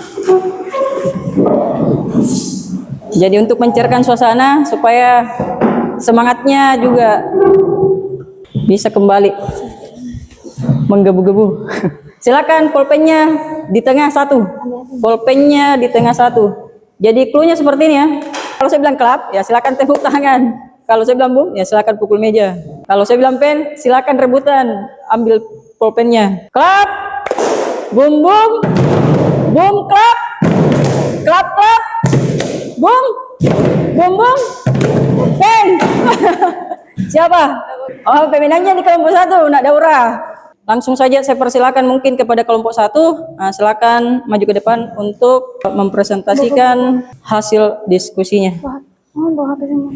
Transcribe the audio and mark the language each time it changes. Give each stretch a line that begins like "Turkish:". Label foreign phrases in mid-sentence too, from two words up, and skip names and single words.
Indonesian: Jadi untuk mencairkan suasana supaya semangatnya juga bisa kembali menggebu-gebu. Silakan pulpennya di tengah satu. Pulpennya di tengah satu. Jadi cluenya seperti ini ya. Kalau saya bilang klap, ya silakan tepuk tangan. Kalau saya bilang bum, ya silakan pukul meja. Kalau saya bilang pen, silakan rebutan ambil pulpennya. Klap, bum bum, bum klap, klap klap, bum, bum bum, pen. Siapa? Oh, pemenangnya di kelompok 1, Nak Daura. Langsung saja saya persilakan mungkin kepada kelompok 1. Nah, silakan maju ke depan untuk mempresentasikan hasil diskusinya. Bawa HP semua.